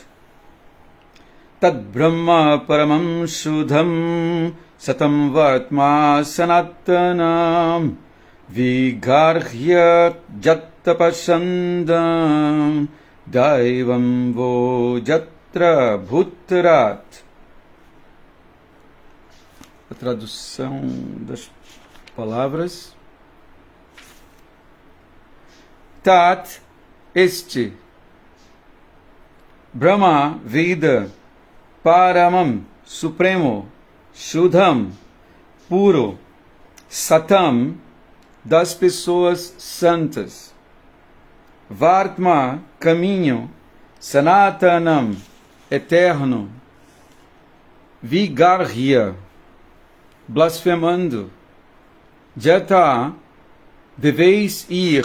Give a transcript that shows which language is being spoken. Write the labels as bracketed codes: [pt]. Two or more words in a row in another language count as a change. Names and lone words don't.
[sa] Tad Brahma Paramam Shudham Satam Vartma Sanattanam Vigarhya Jattapa Shandam Daivam Vo Jatra Bhuttarat. [pt] A tradução das palavras: Tat, este, Brahma, vida, Paramam, supremo, Shudham, puro, Satam, das pessoas santas. Vartma, caminho. Sanatanam, eterno. Vigarhya, blasfemando. Jata, deveis ir.